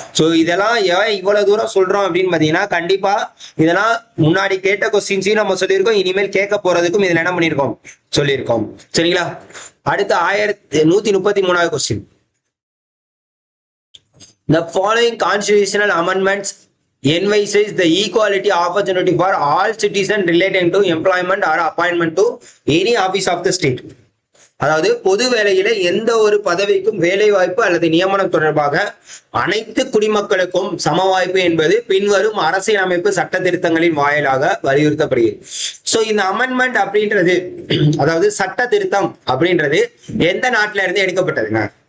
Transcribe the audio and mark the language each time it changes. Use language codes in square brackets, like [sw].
[ta] So இதெல்லாம் ஏன் இவ்வளவு தூரம் சொல்றோம் அப்படின்னு பாத்தீங்கன்னா கண்டிப்பா இதெல்லாம் முன்னாடி கேட்ட கொஸ்டின்ஸையும் நம்ம சொல்லியிருக்கோம், இனிமேல் கேட்க போறதுக்கும் இதுல என்ன பண்ணியிருக்கோம் சொல்லியிருக்கோம், சரிங்களா? அடுத்து 1133வது question. [en] The following constitutional amendments envisages the equality opportunity for all citizens relating to employment or appointment to any office of the state. [ta] அதாவது பொது வேலையில எந்த ஒரு பதவிக்கும் வேலை வாய்ப்பு அல்லது நியமனம் தொடர்பாக அனைத்து குடிமக்களுக்கும் சம வாய்ப்பு என்பது பின்வரும் அரசியலமைப்பு சட்ட திருத்தங்களின் வாயிலாக வலியுறுத்தப்படுகிறது. சோ இந்த அமெண்ட்மெண்ட் அப்படின்றது, அதாவது சட்ட திருத்தம் அப்படின்றது எந்த நாட்டில இருந்து எடுக்கப்பட்டதுங்க?